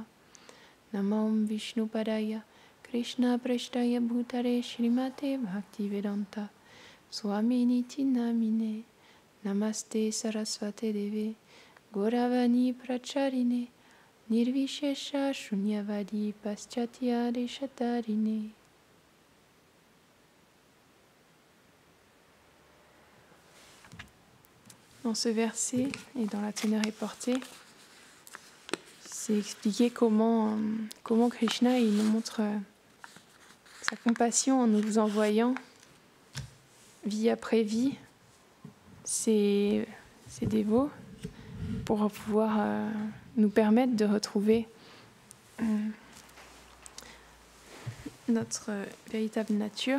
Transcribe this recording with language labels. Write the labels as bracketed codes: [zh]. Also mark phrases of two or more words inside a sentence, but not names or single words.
[sa] नमं विष्णु पादाय कृष्ण प्रेष्ठाय भूतले श्रीमते भक्तिवेदान्त स्वामि नामिने. नमस्ते सारस्वते देवे गौरवाणी प्रचारिणे निर्विशेष शून्यवादि पाश्चात्य देशतारिणे. [fr] Dans ce verset et dans la teneur est portée, c'est expliqué comment Krishna il nous montre sa compassion en nous envoyant vie après vie ses dévots pour pouvoir nous permettre de retrouver notre véritable nature.